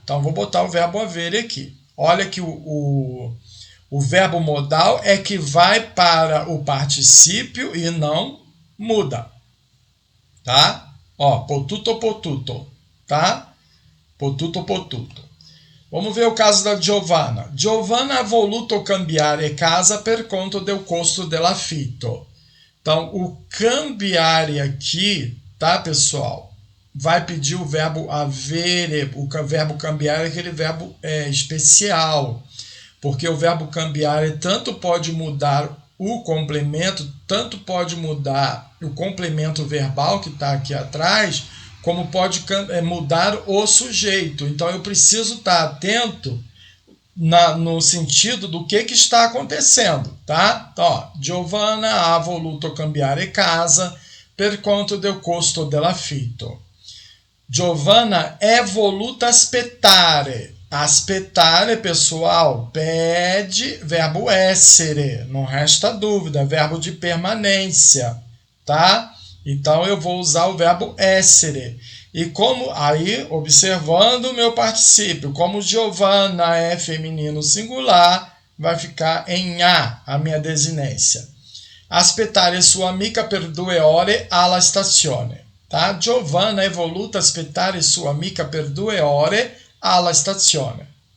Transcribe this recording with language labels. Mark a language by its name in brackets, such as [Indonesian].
[Portuguese] Então, vou botar o verbo avere aqui. Olha que o verbo modal é que vai para o particípio e não muda. Tá? Ó, potuto, tá? Potuto. Vamos ver o caso da Giovanna. [Italian] Giovanna ha voluto cambiare casa per conto del costo dell'affitto. [Portuguese] Então, o cambiare aqui, tá, pessoal? Vai pedir o verbo avere. O verbo cambiare é aquele verbo especial. Porque o verbo cambiare tanto pode mudar o complemento, tanto pode mudar o complemento verbal que está aqui atrás, como pode mudar o sujeito. Então, eu preciso estar atento no sentido do que está acontecendo, tá? Então, ó, [Italian] Giovanna ha voluto cambiare casa per conto del costo dell'affitto. Giovanna è voluta aspettare. [Portuguese] Aspettare, pessoal, pede verbo essere, não resta dúvida, verbo de permanência, tá? Então, eu vou usar o verbo essere. E como, aí, observando o meu particípio, como Giovanna é feminino singular, vai ficar em a minha desinência. [Italian] Aspettare sua amica per 2 ore alla stazione. Tá? Giovanna è voluta aspettare sua amica per 2 ore alla stazione.